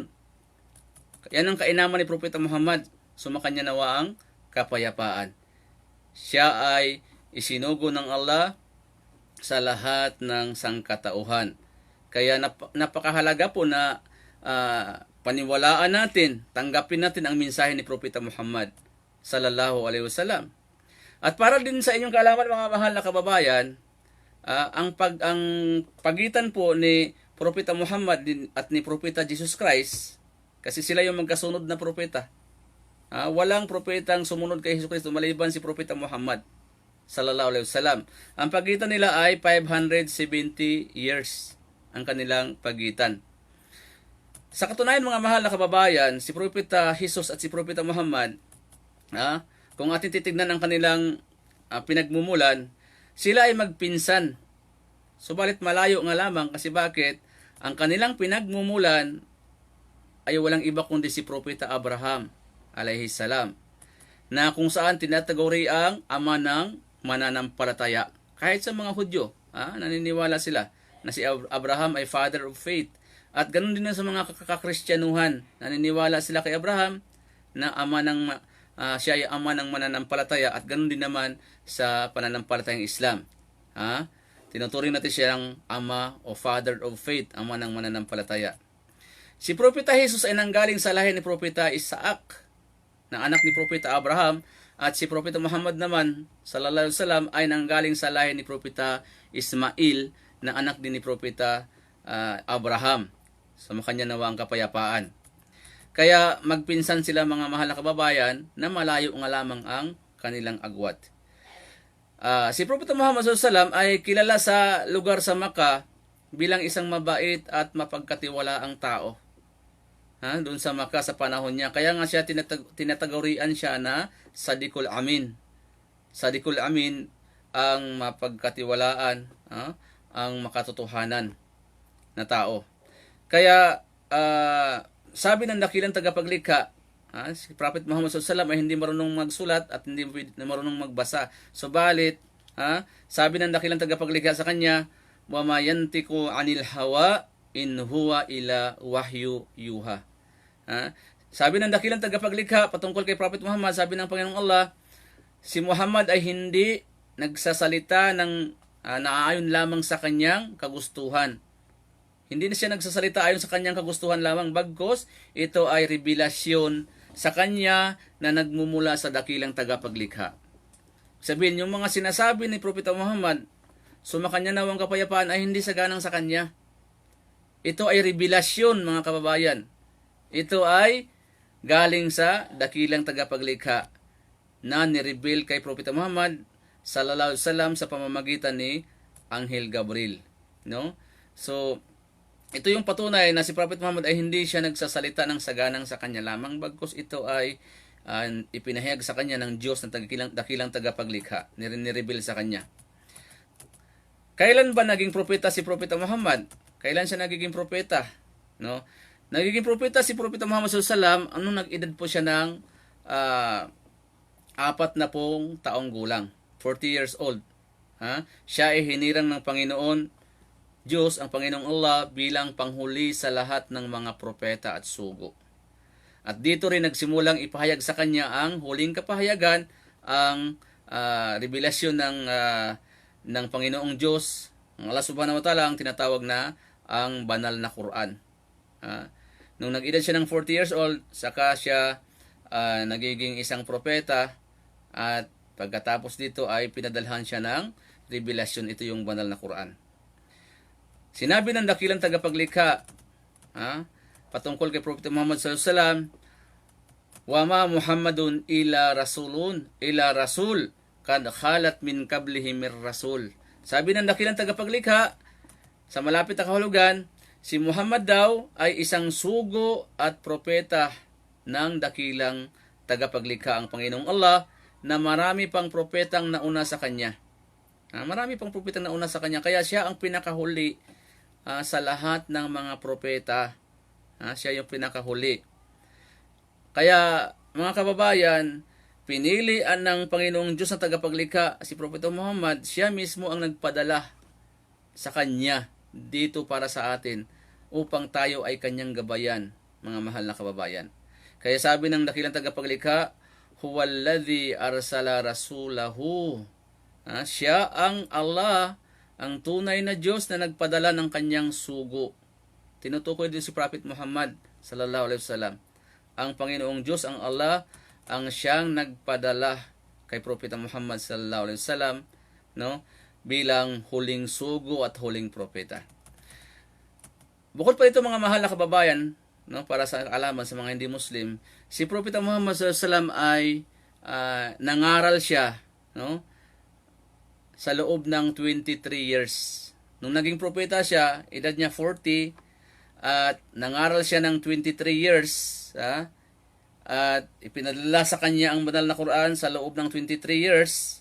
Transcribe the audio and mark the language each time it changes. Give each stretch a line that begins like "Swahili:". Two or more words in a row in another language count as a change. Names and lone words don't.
Filipino: Yan ang kainaman ni Propeta Muhammad, sumakanya nawa ang kapayapaan. Siya ay isinugo ng Allah sa lahat ng sangkatauhan. Kaya napakahalaga po na paniwalaan natin, tanggapin natin ang mensahe ni Propeta Muhammad
Arabic: صلى الله عليه وسلم.
Filipino: At para din sa inyong kaalaman mga mahal na kababayan, ang pagitan po ni Propeta Muhammad at ni Propeta Jesus Christ, kasi sila yung magkasunod na propeta. Walang propetang sumunod kay Hesukristo maliban si Propeta Muhammad
Arabic: صلى الله عليه وسلم.
Filipino: Ang pagitan nila ay 570 years ang kanilang pagitan. Sa katunayan mga mahal na kababayan, si Propeta Jesus at si Propeta Muhammad, kung ating titignan ang kanilang pinagmumulan, sila ay magpinsan. Subalit malayo nga lamang kasi bakit? Ang kanilang pinagmumulan ay walang iba kundi si Propeta Abraham
Arabic: عليه السلام,
Filipino: na kung saan tinataguri ang ama ng mananampalataya. Kahit sa mga Hudyo, naniniwala sila na si Abraham ay
English: father of faith.
Filipino: At ganun din sa mga Kristyanuhan, naniniwala sila kay Abraham na siya ay ama ng mananampalataya, at ganun din naman sa pananampalatayang Islam. Tinuturing natin siyang ama o
English: father of faith,
Filipino: ama ng mananampalataya. Si Propeta Jesus ay nanggaling sa lahi ni Propeta Isaac, na anak ni Propeta Abraham, at si Propeta Muhammad naman,
Arabic: صلى الله عليه وسلم,
Filipino: ay nanggaling sa lahi ni Propeta Ismail, na anak din ni Propeta Abraham. Sa kanya nawa ang kapayapaan. Kaya magpinsan sila mga mahal na kababayan na malayo nga lamang ang kanilang agwat. Si Propeta Muhammad
Arabic: صلى الله عليه وسلم
Filipino: ay kilala sa lugar sa Makkah bilang isang mabait at mapagkatiwalaang tao. Doon sa Makkah sa panahon niya. Kaya nga siya tinatagurian siya na Sadiqul Amin. Sadiqul Amin ang mapagkatiwalaan, ang makatotohanan na tao. Kaya sabi ng dakilang tagapaglikha, si Prophet Muhammad SAW ay hindi marunong magsulat at hindi marunong magbasa. Subalit, sabi ng dakilang tagapaglikha sa kanya,
Arabic: وما ينطق عن الهوى إن هو إلا وحي يوحى.
Filipino: Sabi ng dakilang tagapaglikha patungkol kay Prophet Muhammad, sabi ng Panginoong Allah, si Muhammad ay hindi nagsasalita ng naayon lamang sa kanyang kagustuhan. Hindi na siya nagsasalita ayon sa kanyang kagustuhan lamang, bagkos ito ay revelasyon sa kanya na nagmumula sa dakilang tagapaglikha. Sabihin, yung mga sinasabi ni Propeta Muhammad, sumakanya nawang kapayapaan, ay hindi saganang sa kanya. Ito ay revelasyon, mga kababayan. Ito ay galing sa dakilang tagapaglikha na nireveal kay Propeta Muhammad
Arabic: صلى الله عليه وسلم
Filipino: sa pamamagitan ni Anghel Gabriel. No? So, ito yung patunay na si Prophet Muhammad ay hindi siya nagsasalita ng saganang sa kanya lamang, bagkus ito ay ipinahayag sa kanya ng Diyos na dakilang tagapaglikha, nireveal sa kanya. Kailan ba naging propeta si Propeta Muhammad? Kailan siya nagiging propeta? No? Nagiging propeta si Propeta Muhammad
Arabic: صلى الله عليه وسلم
Filipino: anong nag-edad po siya ng 40 taong gulang, 40
English: years old.
Filipino: Siya ay hinirang ng Panginoon Diyos, ang Panginoong Allah, bilang panghuli sa lahat ng mga propeta at sugo. At dito rin nagsimulang ipahayag sa kanya ang huling kapahayagan, ang revelasyon ng Panginoong Diyos, ang Allah
Arabic: سبحانه وتعالى,
Filipino: ang tinatawag na ang banal na Quran. Nung nag-edad siya ng 40
English: years old,
Filipino: saka siya nagiging isang propeta, at pagkatapos dito ay pinadalhan siya ng revelasyon, ito yung banal na Quran. Sinabi ng dakilang tagapaglikha patungkol kay Prophet Muhammad
Arabic: صلى الله عليه وسلم, وما محمد إلا رسول قد خلت من قبله الرسل.
Filipino: Sabi ng dakilang tagapaglikha sa malapit na kahulugan, si Muhammad daw ay isang sugo at propeta ng dakilang tagapaglikha, ang Panginoong Allah, na marami pang propetang nauna sa kanya. Marami pang propetang nauna sa kanya, kaya siya ang pinakahuli sa lahat ng mga propeta. Siya yung pinakahuli. Kaya, mga kababayan, pinilian ng Panginoong Diyos na tagapaglikha si Propeta Muhammad. Siya mismo ang nagpadala sa kanya dito para sa atin upang tayo ay kanyang gabayan, mga mahal na kababayan. Kaya sabi ng dakilang tagapaglikha,
Arabic: هو الذي أرسل رسوله.
Filipino: Siya ang Allah, ang tunay na Diyos na nagpadala ng kanyang sugo. Tinutukoy din si Prophet Muhammad
Arabic: صلى الله عليه وسلم.
Filipino: Ang Panginoong Diyos, ang Allah, ang siyang nagpadala kay Propeta Muhammad
Arabic: صلى الله عليه وسلم,
Filipino: no, bilang huling sugo at huling propeta. Bukod pa ito, mga mahal na kababayan, no, para sa alaman sa mga hindi Muslim, si Propeta Muhammad
Arabic: صلى الله عليه وسلم
Filipino: ay nangaral siya, no, sa loob ng 23 years. Nung naging propeta siya, edad niya 40, at nangaral siya ng 23 years, at ipinadala sa kanya ang banal na Quran sa loob ng 23 years.